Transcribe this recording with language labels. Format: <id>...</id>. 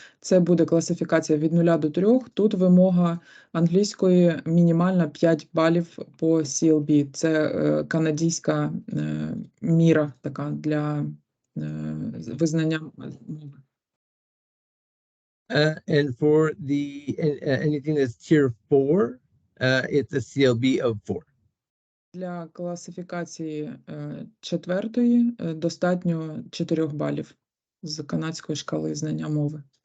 <uk>Це буде класифікація від 0 до 3. Тут вимога англійської мінімальна 5 балів по CLB. Це канадська міра така для визнання мови.</uk> <en>And for the anything that's tier 4, it's a CLB of 4.</en> <uk>Для класифікації четвертої достатньо 4 балів з канадської шкали знання мови.</uk>